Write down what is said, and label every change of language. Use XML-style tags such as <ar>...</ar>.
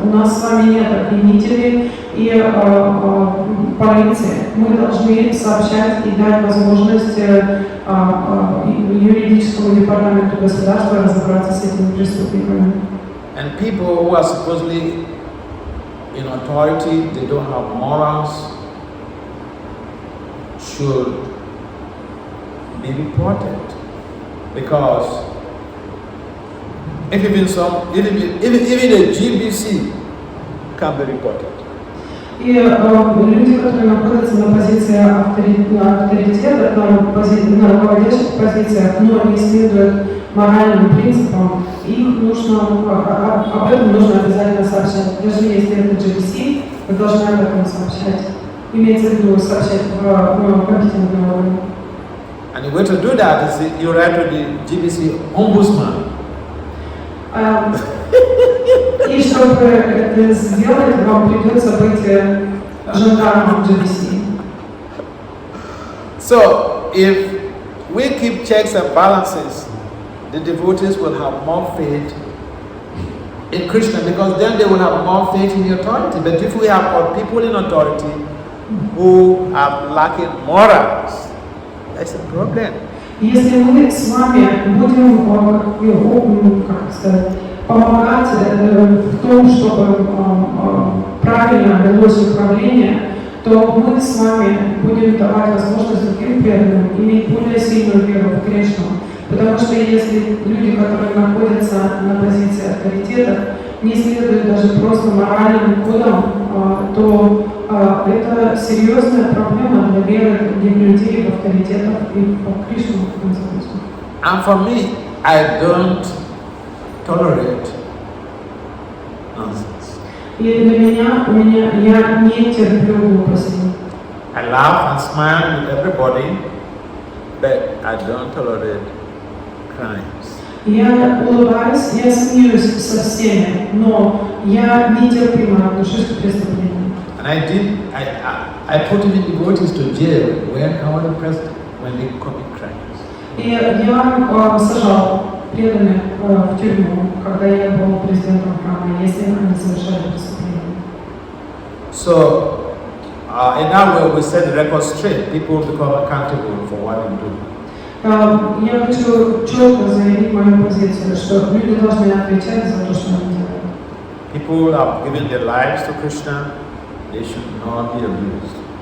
<ru>У нас с вами нет обвинителей и полиции. Мы должны сообщать и дать возможность юридическому департаменту государства разобраться с этими преступниками.</ru> <en>And people who are supposedly in authority, they don't have morals, should be reported. Because if even a GBC can be reported.</en> <ru>И люди, которые находятся на позиции авторитета, на руководящих позициях, но не следуют моральным принципам, их нужно, об этом нужно обязательно сообщать. Даже если это GBC, вы должны об этом сообщать. Имеется в виду сообщать в компетентном уровне.</ru> <en>And the way to do that is you write to the GBC ombudsman.</en> <ru>И чтобы это сделать, вам придется быть жандармом GBC.</ru> <en>So, if we keep checks and balances, the devotees will have more faith in Krishna, because then they will have more faith in the authority. But if we have people in authority who are lacking morals, that's a problem.</en> <ru>Если мы с вами будем, как сказать, помогать в том, чтобы правильно велось управление, то мы с вами будем давать возможность другим преданным иметь более сильную веру в Кришну. Потому что если люди, которые находятся на позиции авторитета, не следуют даже просто моральным кодам, то это серьезная проблема для веры других людей в авторитетах и в Кришну.</ru> <en>And for me, I don't tolerate nonsense.</en> <ru>И для меня, я не терплю глупости.</ru> <en>I laugh and smile with everybody, but I don't tolerate crimes.</en> <ru>Я улыбаюсь, я смеюсь со всеми, но я нетерпимо отношусь к преступлениям.</ru> <en>And I put even devotees to jail when I was the president, when they commit crimes.</en> <ru>И я сажал преданных в тюрьму, когда я был президентом храма, если они совершали преступления.</ru> <en>So, in that way, we set the record straight. People become accountable for what they do.</en> <ru>Я хочу четко заявить мою позицию, что люди должны отвечать за то, что они делают.</ru> <en>People have given their lives to Krishna, they should not be abused.</en>